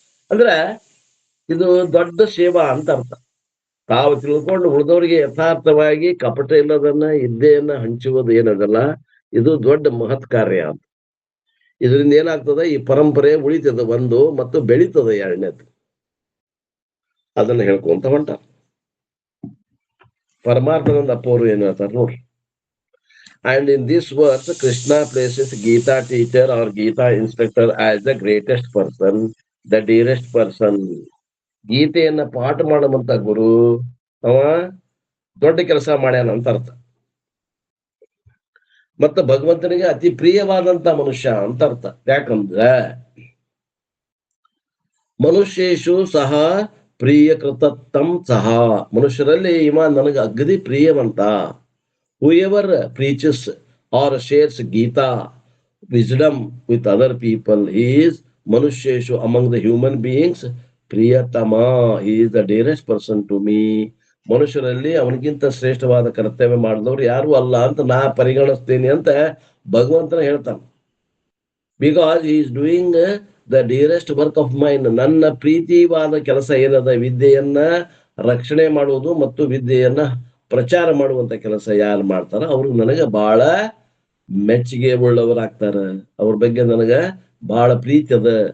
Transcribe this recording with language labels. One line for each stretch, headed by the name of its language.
Kannada: ಅಂದ್ರೆ ಇದು ದೊಡ್ಡ ಸೇವಾ ಅಂತ ಅರ್ಥ. ತಾವು ತಿಳ್ಕೊಂಡು ಉಳಿದವರಿಗೆ ಯಥಾರ್ಥವಾಗಿ ಕಪಟ ಇಲ್ಲದನ್ನ ಇದ್ದೆಯನ್ನ ಹಂಚುವುದು ಏನದಲ್ಲ, ಇದು ದೊಡ್ಡ ಮಹತ್ ಕಾರ್ಯ ಅಂತ. ಇದರಿಂದ ಏನಾಗ್ತದೆ, ಈ ಪರಂಪರೆ ಉಳಿತದ ಒಂದು, ಮತ್ತು ಬೆಳೀತದೆ ಎರಡನೇದು. ಅದನ್ನ ಹೇಳ್ಕೊಂತ ಹೊಂಟ ಪರಮಾರ್ಥಾನಂದ ಅಪ್ಪ ಅವರು ಏನ್ ಹೇಳ್ತಾರೆ ನೋಡ್ರಿ.
English: And in this verse, Krishna places Gita teacher or Gita instructor as the greatest person, the dearest person.
Kannada: ಗೀತೆಯನ್ನ ಪಾಠ ಮಾಡುವಂತ ಗುರು ಅವ ದೊಡ್ಡ ಕೆಲಸ ಮಾಡ್ಯಾನ ಅಂತ ಅರ್ಥ. ಮತ್ತು ಭಗವಂತನಿಗೆ ಅತಿ ಪ್ರಿಯವಾದಂತ ಮನುಷ್ಯ ಅಂತ ಅರ್ಥ. ಯಾಕಂದ್ರೆ ಮನುಷ್ಯೇಶು ಸಹ ಪ್ರಿಯಕೃತತ್ತಂ ಸಹ, ಮನುಷ್ಯರಲ್ಲಿ ಇವ ನನಗೆ ಅಗದಿ ಪ್ರಿಯವಂತ.
English: whoever preaches or shares Gita wisdom with other people, he is manusheshu, among the human beings, priyatama, he is the dearest person to me.
Kannada: ಮನುಷ್ಯರಲ್ಲಿ ಅವನಿಗಿಂತ ಶ್ರೇಷ್ಠವಾದ ಕರ್ತವ್ಯ ಮಾಡಿದವರು ಯಾರು ಅಲ್ಲ ಅಂತ ನಾ ಪರಿಗಣಿಸ್ತೇನೆ ಅಂತ ಭಗವಂತನ ಹೇಳ್ತಾನೆ.
English: Because he is doing the dearest work of mine.
Kannada: ನನ್ನ ಪ್ರೀತಿವಾದ ಕೆಲಸ ಏನದ, ವಿದ್ಯೆಯನ್ನ ರಕ್ಷಣೆ ಮಾಡುವುದು ಮತ್ತು ವಿದ್ಯೆಯನ್ನ ಪ್ರಚಾರ ಮಾಡುವಂತ ಕೆಲಸ ಯಾರು ಮಾಡ್ತಾರ ಅವ್ರಿಗೆ ನನಗ ಬಹಳ ಮೆಚ್ಚುಗೆ ಉಳ್ಳವರಾಗ್ತಾರ. ಅವ್ರ ಬಗ್ಗೆ ನನಗ ಬಹಳ ಪ್ರೀತಿ ಅದ.